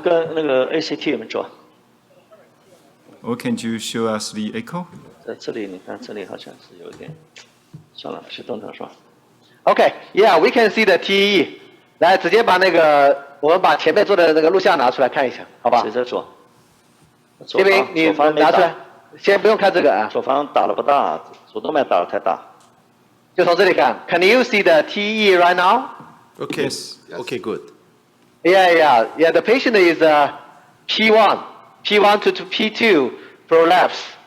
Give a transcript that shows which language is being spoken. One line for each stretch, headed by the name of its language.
Chinese: 跟那个 ACT 有没有做？
English: Or can you show us the echo?
Chinese: 在这里，你看这里好像是有一点，算了，去动它是吧？
English: Okay, yeah, we can see the TE.
Chinese: 来，直接把那个我们把前面做的那个录像拿出来看一下，好吧谁？在做？这边你左方没拿出来打，，先不用看这个啊，左方打了不大，主动脉打了太大。就从这里看。
English: Can you see the TE right now? Okay. Yes. Okay, good. Yeah. The patient is P1 to P2 prolapse.